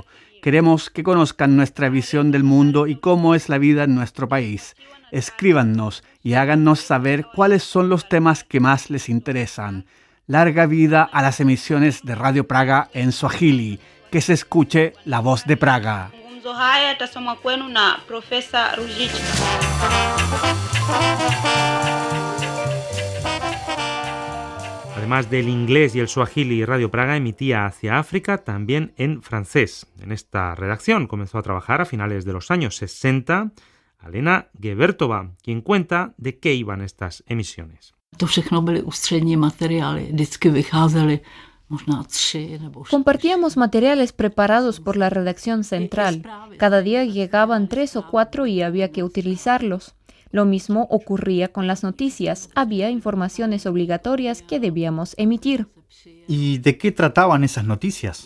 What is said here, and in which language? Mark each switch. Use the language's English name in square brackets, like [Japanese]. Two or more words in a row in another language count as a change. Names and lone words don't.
[Spanish] Queremos que conozcan nuestra visión del mundo y cómo es la vida en nuestro país. Escríbanos y háganos saber cuáles son los temas que más les interesan. Larga vida a las emisiones de Radio Praga en Swahili. Que se escuche la voz de Praga. [Swahili] Mazungumzo haya yatasomwa kwenu na Profesa Rujicha. [Spanish] Además del inglés y el swahili, Radio Praga emitía hacia África también en francés. En esta redacción comenzó a trabajar a finales de los años 60 Alena Gebertova, quien cuenta de qué iban estas emisiones. [Czech] To všechno byly ústřední materiály, vždycky vycházely. [Spanish] Compartíamos materiales preparados por la redacción central. Cada día llegaban 3 o 4 y había que utilizarlos. Lo mismo ocurría con las noticias. Había informaciones obligatorias que debíamos emitir. ¿Y de qué trataban esas noticias?